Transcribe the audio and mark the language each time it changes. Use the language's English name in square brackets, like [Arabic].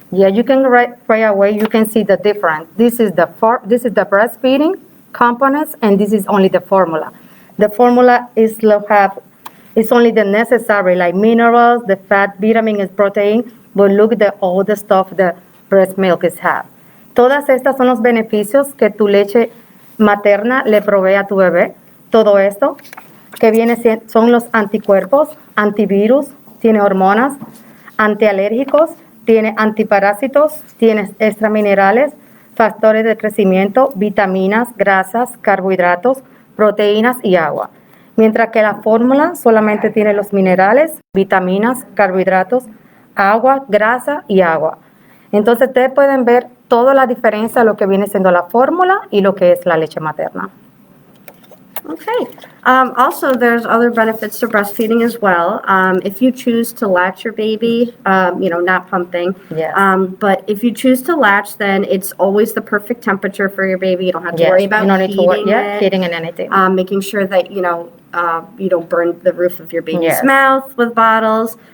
[English] Yeah, you can right away, you can see the difference. This is the breastfeeding components, and this is only the formula. The formula is it's only the necessary, like minerals, the fat, vitamins, protein, but look at all the stuff the breast milk is have. [Spanish] Todas estas son los beneficios que tu leche materna le provee a tu bebé. Todo esto que son los anticuerpos, antivirus, tiene hormonas, antialérgicos, tiene antiparásitos, tiene extraminerales, factores de crecimiento, vitaminas, grasas, carbohidratos, proteínas y agua. Mientras que la fórmula solamente tiene los minerales, vitaminas, carbohidratos, agua, grasa y agua. Entonces ustedes pueden ver toda la diferencia de lo que viene siendo la fórmula y lo que es la leche materna. [English] Okay. Also, there's other benefits to breastfeeding as well. If you choose to latch your baby, not pumping. Yes. But if you choose to latch, then it's always the perfect temperature for your baby. You don't have to worry about heating and anything. Making sure that, you don't burn the roof of your baby's mouth with bottles.